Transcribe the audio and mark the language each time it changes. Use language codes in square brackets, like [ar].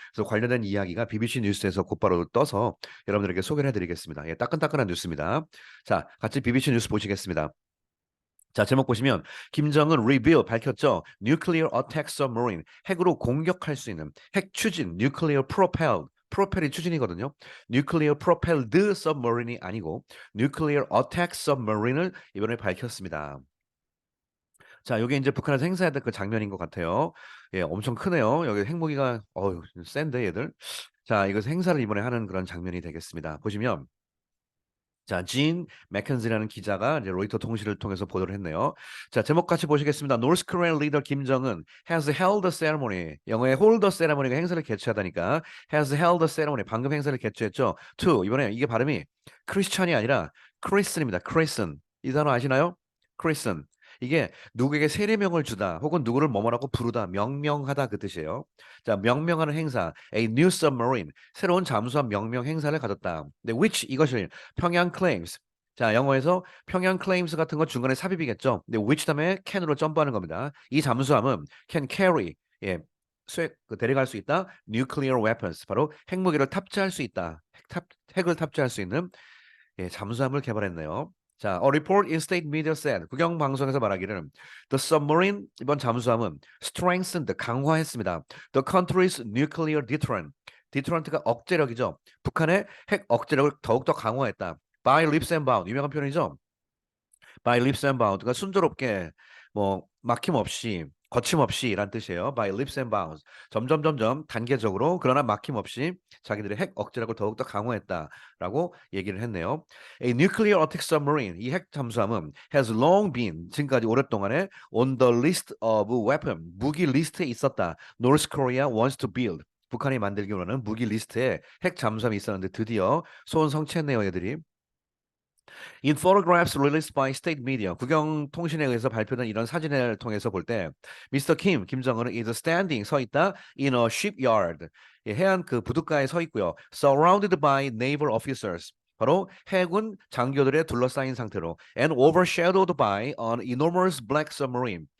[ko] 그래서 관련된 이야기가 BBC 뉴스에서 곧바로 떠서 여러분들에게 소개를 해드리겠습니다. 예, 따끈따끈한 뉴스입니다. 자, 같이 BBC 뉴스 보시겠습니다. 자, 제목 보시면 김정은 reveal 밝혔죠. [en] Nuclear attack submarine [ko] 핵으로 공격할 수 있는 핵 추진 [en] nuclear propelled [ko] 프로펠이 추진이거든요. [en] nuclear propelled submarine [ko] 이 아니고 [en] nuclear attack submarine [ko] 을 이번에 밝혔습니다. 자, 요게 이제 북한에서 행사했던 그 장면인 것 같아요. 예, 엄청 크네요. 여기 핵무기가 어우 센데 얘들. 자, 이것은 행사를 이번에 하는 그런 장면이 되겠습니다. 보시면 자, 진 맥켄지라는 기자가 이제 로이터 통신을 통해서 보도를 했네요. 자, 제목 같이 보시겠습니다. [en] North Korean leader 김정은 has held a ceremony. [ko] 영어에 [en] hold a ceremony [ko] 가 행사를 개최하다니까 [en] has held a ceremony. [ko] 방금 행사를 개최했죠. to 이번에 이게 발음이 크리스천이 아니라 크리스입니다. 크리슨. 이 단어 아시나요? 크리슨. 이게 누구에게 세례명을 주다 혹은 누구를 뭐뭐라고 부르다 명명하다 그 뜻이에요. 자, 명명하는 행사 [en] a new submarine [ko] 새로운 잠수함 명명 행사를 가졌다. 근데 which 이것을 평양 claims. 자, 영어에서 평양 claims 같은 건 중간에 삽입이겠죠. 근데 which 다음에 can으로 점프하는 겁니다. 이 잠수함은 [en] can carry [ko] 예, 데려갈 수 있다. [en] nuclear weapons [ko] 바로 핵무기를 탑재할 수 있다. 핵을 탑재할 수 있는 예, 잠수함을 개발했네요. [en] 자, a report in state media said [ko] 국영 방송에서 말하기를 [en] the submarine [ko] 이번 잠수함은 [en] strengthened [ko] 강화했습니다. [en] The country's nuclear deterrent. [ko] deterrent가 억제력이죠. 북한의 핵 억제력을 더욱더 강화했다. [en] by leaps and bounds [ko] 유명한 표현이죠. [en] by leaps and bounds [ko] 그러니까 순조롭게 뭐 막힘없이 거침없이란 뜻이에요. [en] by leaps and bounds [ko] 점점 단계적으로 그러나 막힘없이 자기들의 핵 억제력을 더욱더 강화했다라고 얘기를 했네요. [en] A nuclear attack submarine [ko] 이 핵 잠수함은 [en] has long been [ko] 지금까지 오랫동안에 [en] on the list of weapon [ko] 무기 리스트에 있었다. [en] North Korea wants to build [ko] 북한이 만들기 원하는 무기 리스트에 핵 잠수함이 있었는데 드디어 소원 성취했네요, 얘들이. [en] In photographs released by state media, [ko] 국영통신에 의해서 발표된 이런 사진을 통해서 볼 때, 미스터 김정은은 [en] is standing [ko] 서 있다 [en] in a shipyard, [ko] 예, 해안 그 부둣가에 서 있고요. [en] Surrounded by naval officers. [ko] 바로 해군 장교들에 둘러싸인 상태로 [en] and overshadowed by an enormous black submarine.